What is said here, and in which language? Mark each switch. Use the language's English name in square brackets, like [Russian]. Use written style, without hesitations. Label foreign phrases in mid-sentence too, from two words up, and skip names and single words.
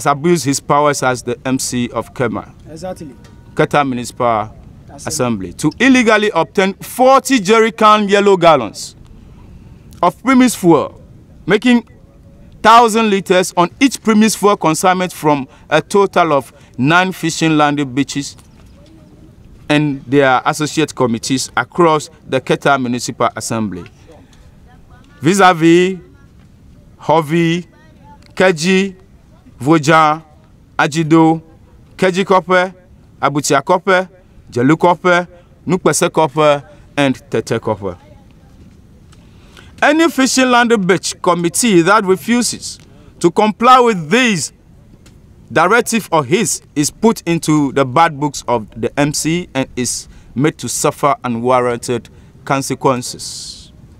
[English] abused his powers as the MC of Keta Municipal Assembly to illegally obtain 40 jerrycan yellow gallons of premise fuel, making 1,000 liters on each premise fuel consignment from a total of 9 fishing landed beaches and their associate committees across the Keta Municipal Assembly. Vis-a-vis Hovi, Keji, Vojan, Ajido, Keji Kope, Abutia Kope, Jelu Kope, Nukpese Kope, and Tete Copper. Any fishing land beach committee that refuses to comply with these directive of his is put into the bad books of the MCE and is made to suffer unwarranted consequences.